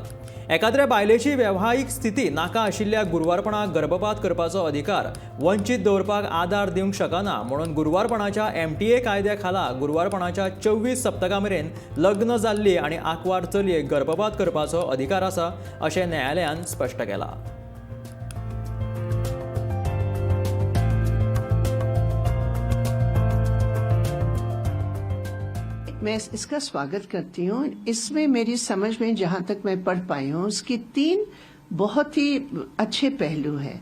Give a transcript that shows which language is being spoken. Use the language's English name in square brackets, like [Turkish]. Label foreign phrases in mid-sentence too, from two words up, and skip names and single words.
[Konkani] एखाद्या बायलेची वैवाहिक स्थिती नाका आशिल्ल्या गुरुवारपणाक गर्भपात करपाचो अधिकार वंचित दवरपाक आदार दिवंक शकना म्हणून गुरुवारपणाच्या MTA कायद्याखाला गुरुवारपणाच्या 24 सप्तकां मेरेन लग्न जाल्ली आनी आंकवार चलयेक गर्भपात करपाचो अधिकार आसा अशें न्यायालयान स्पश्ट केलां। [Hindi] मैं इसका स्वागत करती हूँ। इसमें मेरी समझ में जहाँ तक मैं पढ़ पाई हूँ उसकी 3 बहुत ही अच्छे पहलू हैं।